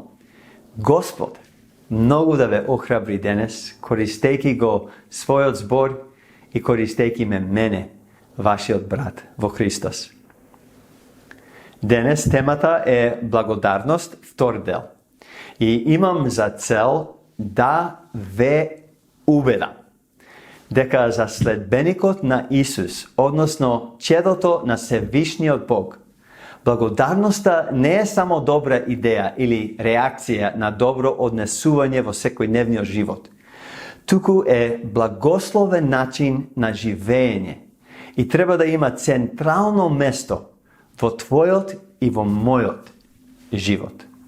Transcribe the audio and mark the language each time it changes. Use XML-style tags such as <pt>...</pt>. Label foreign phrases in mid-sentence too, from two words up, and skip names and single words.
<mk>Gospod, mnogo da ve ohrabri danes, koristejki go svoj zbor i koristejki me mene, vaši brat vo Hristos. Danes temata je blagodarnost, vtor del. I imam za cel da ve ubedam дека за следбеникот на Исус, односно чедото на Севишниот Бог, благодарноста не е само добра идеја или реакција на добро однесување во секојдневниот живот, туку е благословен начин на живење и треба да има централно место во твојот и во мојот живот.</mk>